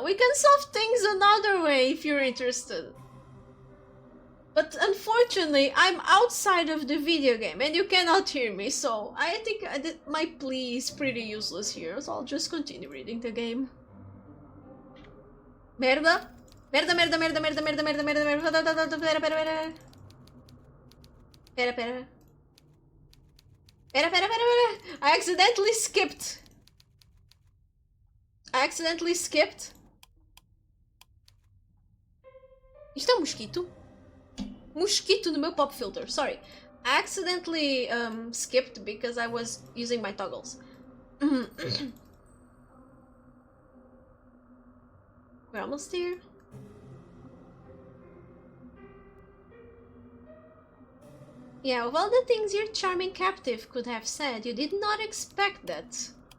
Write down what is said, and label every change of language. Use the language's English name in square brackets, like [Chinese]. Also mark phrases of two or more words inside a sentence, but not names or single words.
[English] We can solve things another way if you're interested. But unfortunately, I'm outside of the video game and you cannot hear me, so I think my plea is pretty useless here, so I'll just continue reading the game. [Portuguese] Merda! Merda, merda, merda, merda, merda, merda, merda, merda, pera, pera, pera. Pera, pera. Pera, pera, pera, pera. [English] I accidentally skipped. [Portuguese] Isto é um mosquito? Mosquito no meu [English] pop filter, [Portuguese] sorry. [English] I accidentally skipped because I was using my toggles. We're almost here. Yeah, of all the things your charming captive could have said, you did not expect that.